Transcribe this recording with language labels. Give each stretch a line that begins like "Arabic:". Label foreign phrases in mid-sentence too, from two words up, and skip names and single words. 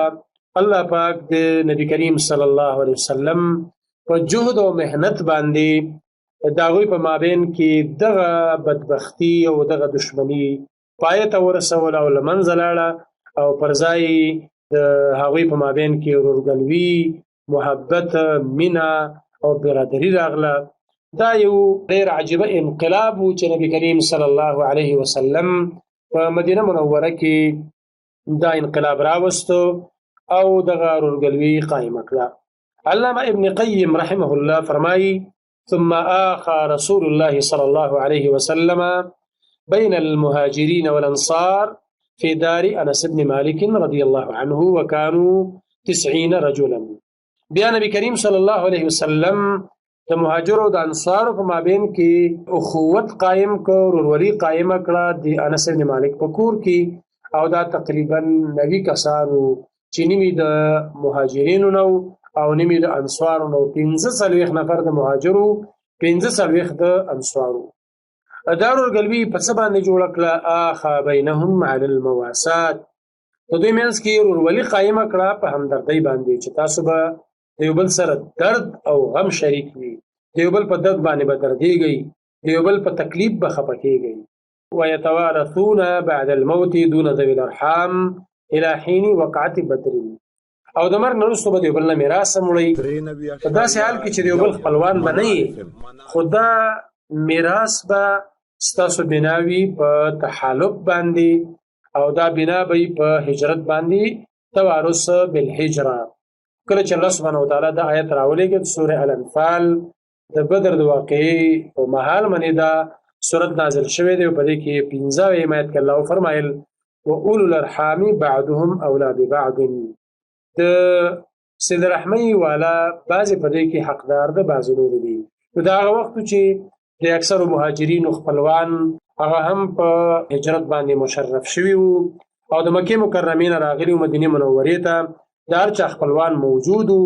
Pashto: الله پاک د نبی کریم
Arabic: صلی الله علیه وسلم
Pashto: په جهد او محنت باندې د هغوی په مابین کې دغه بدبختي او دغه دښمني پای ته ورسول او له منځه لاړه او پر ځای د هغوی په مابین کې ورورګلوي، محبت، مینه او برادري راغله. دا یو ډېر عجیبه انقلاب و چې نبی کریم
Arabic: صلی الله علیه وسلم
Pashto: په مدینه منوره کې دا انقلاب راوستو او دغه ورورګلوي قایمه کړه. علامه ابن قیم
Arabic: رحمه الله
Pashto: فرمایي:
Arabic: ثم آخى رسول الله صلى الله عليه وسلم بين المهاجرين والأنصار في دار أنس بن مالك رضي الله عنه وكانوا 90 رجلا.
Pashto: بیا نبی کریم
Arabic: صلی الله علیه وسلم
Pashto: د مهاجرو د انصارو په مابین کې اخوت قائم کړ، ورورولي قائمه کړه د انس بن مالک په کور کې. او دا تقریبا 90 کسانو چې نیمې د مهاجرینو نو او نیمې د انصارو نو، 45 نفر د مهاجرو، 45 د انصارو. دا ورورګلوي په څه باندې جوړه کړه؟
Arabic: آخا بینهم علی المواسات،
Pashto: د دوی منځ کې ورورولي قایمه کړه په همدردۍ باندې چې تاسو به د یو بل سره درد او غم شریک وي، د یو بل په درد باندې به دردېږئ، د یو بل په تکلیف به خفه کېږئ.
Arabic: ویتوارثون بعد الموت دون ذوي الارحام الى حين وقعت بدر،
Pashto: او د مرګ نه وروسته به د یو بل نه میراث هم وړئ. په داسې حال کې چې د یو بل خپلوان به نه یې، خو دا میراث به ستاسو بنا وي په تحالف باندې، او دا بنا به په هجرت باندې،
Arabic: توارث بالهجره.
Pashto: کله چې الله
Arabic: سبحانه وتعالی
Pashto: دا آیت راولېږي د سوره الانفال د بدر د واقعې په مهال باندې دا سورت نازل شوې دی، په دې کې 15 آیت کې الله فرمایل:
Arabic: واولو الارحام بعضهم اولى ببعض،
Pashto: د صله رحمۍ والا بعضې په دې کې حقدار د بعضې نور دي. نو دا هغه وخت چې د اکثرو مهاجرینو خپلوان هغه هم په هجرت باندې مشرف شوي وو او د مکې مکرمې نه راغلي وو مدینې منورې ته، د هر چا خپلوان موجود وو.